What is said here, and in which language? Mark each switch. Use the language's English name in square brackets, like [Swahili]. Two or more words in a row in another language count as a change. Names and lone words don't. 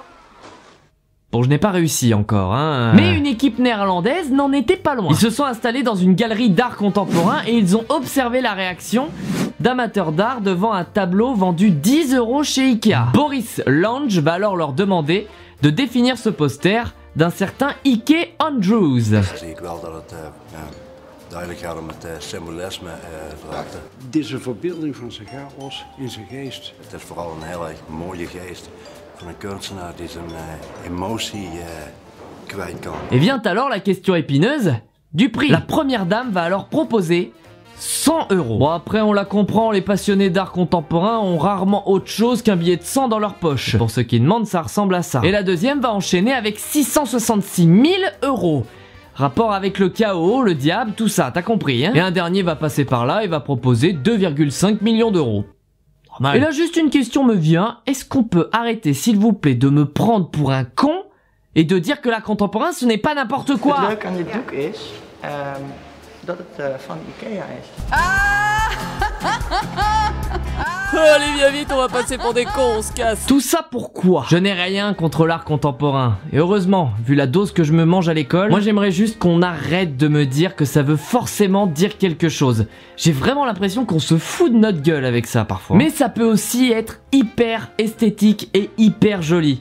[French] Bon, je n'ai pas réussi encore, hein. Mais une équipe néerlandaise n'en était pas loin. Ils se sont installés dans une galerie d'art contemporain et ils ont observé la réaction d'amateurs d'art devant un tableau vendu 10 € chez Ikea. Boris Lange va alors leur demander de définir ce poster d'un certain Ike Andrews. [Dutch] Dit is een verbeelding van zijn chaos in zijn geest. Het is vooral een hele mooie geest van een kunstenaar die zijn emotie kwijt kan. [French] Et vient alors la question épineuse du prix. La première dame va alors proposer 100 €. Bon après on la comprend, les passionnés d'art contemporain ont rarement autre chose qu'un billet de 100 dans leur poche. Pour ceux qui demandent, ça ressemble à ça. Et la deuxième va enchaîner avec 666 000 €. Rapport avec le chaos, le diable, tout ça, t'as compris, hein? Et un dernier va passer par là et va proposer 2,5 millions €. Normal. Et là juste une question me vient, est-ce qu'on peut arrêter s'il vous plaît de me prendre pour un con et de dire que l'art contemporain ce n'est pas n'importe quoi? [Dutch] Het leuke aan dit doek is dat het van Ikea is. [French] Allez, viens vite, on va passer pour des cons, on se casse. Tout ça pourquoi? Je n'ai rien contre l'art contemporain. Et heureusement, vu la dose que je me mange à l'école, moi j'aimerais juste qu'on arrête de me dire que ça veut forcément dire quelque chose. J'ai vraiment l'impression qu'on se fout de notre gueule avec ça parfois. Mais ça peut aussi être hyper esthétique et hyper joli.